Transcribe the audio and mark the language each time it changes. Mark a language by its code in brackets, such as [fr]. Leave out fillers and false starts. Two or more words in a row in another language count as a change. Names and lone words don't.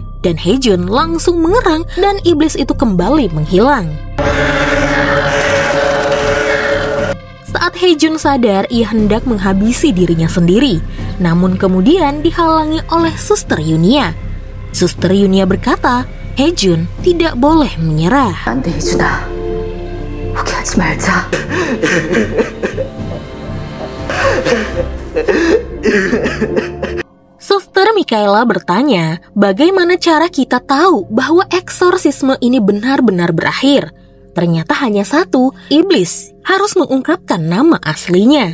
[id] Dan Hejun langsung mengerang dan iblis itu kembali menghilang. Saat Hejun sadar, ia hendak menghabisi dirinya sendiri, namun kemudian dihalangi oleh Suster Yunia. Suster Yunia berkata, Hejun tidak boleh menyerah. [ko] 안 돼, 혜준아. 포기하지 말자. [id] Suster Mikaela bertanya, bagaimana cara kita tahu bahwa eksorsisme ini benar-benar berakhir? Ternyata hanya satu, iblis harus mengungkapkan nama aslinya.